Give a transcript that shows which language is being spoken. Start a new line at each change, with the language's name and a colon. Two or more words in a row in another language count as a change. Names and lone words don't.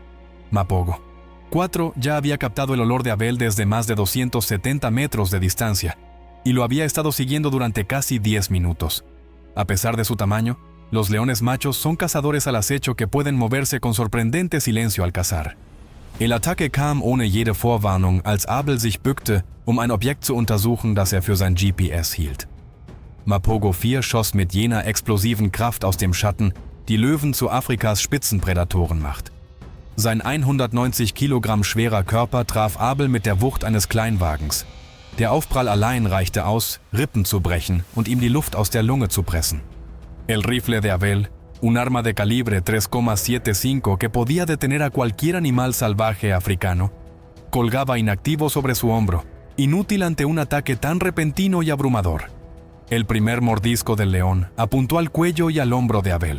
Spanish: Mapogo 4 ya había captado el olor de Abel desde más de 270 metros de distancia y lo había estado siguiendo durante casi 10 minutos. A pesar de su tamaño, los leones machos son cazadores al acecho que pueden moverse con sorprendente silencio al cazar. El ataque
German: kam ohne jede Vorwarnung, als Abel sich bückte, ein Objekt zu untersuchen, das für sein GPS hielt. Mapogo 4 schoss mit jener explosiven Kraft aus dem Schatten, die Löwen zu Afrikas Spitzenprädatoren macht. Sein 190 Kilogramm schwerer Körper traf Abel mit der Wucht eines Kleinwagens. Der Aufprall allein reichte aus, Rippen zu brechen und ihm die Luft aus der Lunge zu pressen.
Spanish: El rifle de Abel, un arma de calibre 3,75 que podía detener a cualquier animal salvaje africano, colgaba inactivo sobre su hombro, inútil ante un ataque tan repentino y abrumador. El primer mordisco del león apuntó al cuello y al hombro de Abel.